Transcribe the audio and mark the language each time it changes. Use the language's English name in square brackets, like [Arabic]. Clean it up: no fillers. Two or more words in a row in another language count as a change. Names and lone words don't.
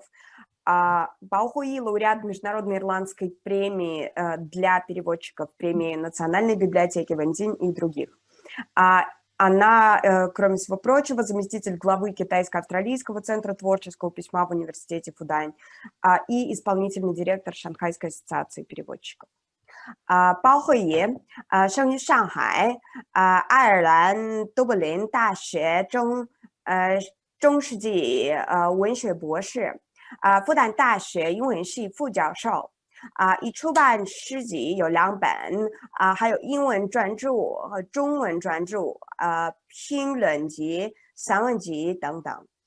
[Russian] Баохуи – лауреат Международной ирландской премии для переводчиков, премии Национальной библиотеки Вэньцзинь и других. Она, кроме всего прочего, заместитель главы Китайско-австралийского центра творческого письма в университете Фудань и исполнительный директор Шанхайской ассоциации переводчиков. [Chinese] 包慧妍生于上海爱尔兰都柏林大学中世纪文学博士复旦大学英文系副教授已出版诗集有2本还有英文专著和中文专著评论集散文集等等